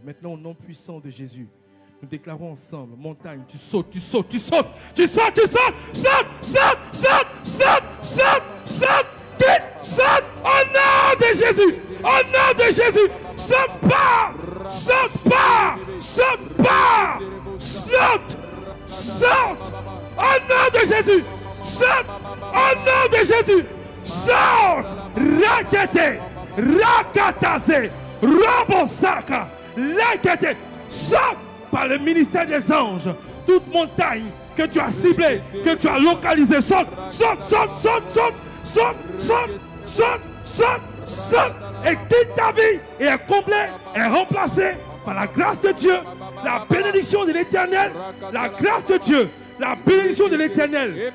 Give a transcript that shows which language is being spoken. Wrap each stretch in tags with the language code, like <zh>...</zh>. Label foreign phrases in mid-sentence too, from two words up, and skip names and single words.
<fr>Maintenant, au nom puissant de Jésus, nous déclarons ensemble, montagne, tu sautes, tu sautes, tu sautes, tu sautes, tu sautes, saute, saute, saute, saute, saute, saute, saute, au nom de Jésus, au nom de Jésus, saute pas, saute pas, saute pas, saute, saute, au nom de Jésus, saute, au nom de Jésus, saute, rakete, rakatase, robosaka, rakete, saute par le ministère des anges, toute montagne que tu as ciblée, que tu as localisée, saute, saute, saute, saute, saute, saute, saute, saute, saute, saute, et toute ta vie est comblée, est remplacée par la grâce de Dieu, la bénédiction de l'Éternel, la grâce de Dieu, la bénédiction de l'Éternel.</fr>